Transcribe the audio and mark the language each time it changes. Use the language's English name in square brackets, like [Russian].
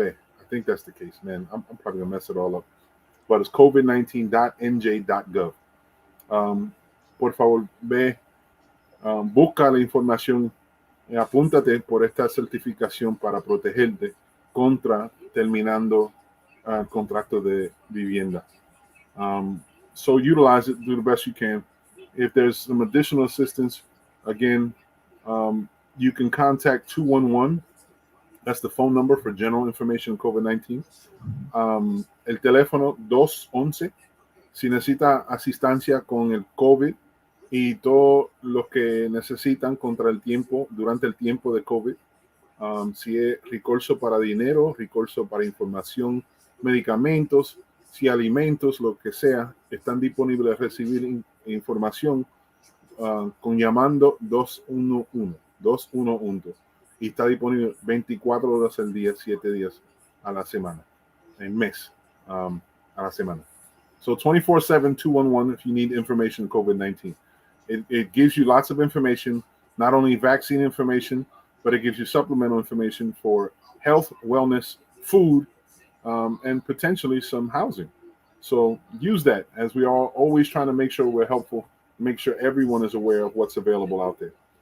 [English] I think that's the case, man. I'm probably gonna mess it all up, but it's COVID19.nj.gov. [Spanish] Por favor, ve, busca la información y apúntate por esta certificación para protegerte contra terminando el contrato de vivienda. [English] So utilize it, do the best you can. If there's some additional assistance, again, you can contact 211. That's the phone number for general information on COVID-19. [Spanish] El teléfono 211, si necesita asistencia con el COVID y todo lo que necesitan durante el tiempo de COVID. Si es recurso para dinero, recurso para información, medicamentos, si alimentos, lo que sea, están disponibles a recibir información con llamando 211. Y está disponible 24 horas al día, 7 días a la semana, en mes a la semana. [English] So 24/7, 211 if you need information on COVID-19. It gives you lots of information, not only vaccine information, but it gives you supplemental information for health, wellness, food, and potentially some housing. So use that, as we are always trying to make sure we're helpful, make sure everyone is aware of what's available out there.